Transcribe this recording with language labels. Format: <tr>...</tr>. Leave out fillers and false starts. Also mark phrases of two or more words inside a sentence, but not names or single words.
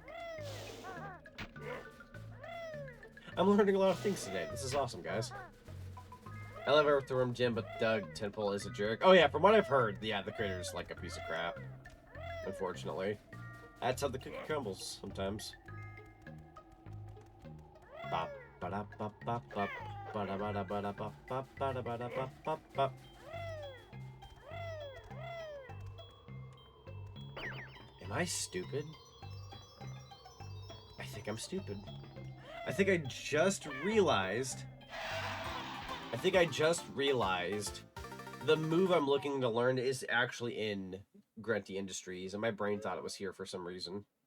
<en>I'm learning a lot of things today. This is awesome, guys. I love Earthworm Jim, but Doug Tentpole is a jerk. Oh yeah, from what I've heard, yeah, the creator's like a piece of crap. Unfortunately. That's how the cookie crumbles sometimes. Bop, ba-da, bop, bop, bop. Ba-da, ba-da, ba-da, bop, bop, ba-da, ba-da, bop, bop, bop. Am I stupid? I think I'm stupid. I think I just realized the move I'm looking to learn is actually in Grunty Industries, and my brain thought it was here for some reason.</en>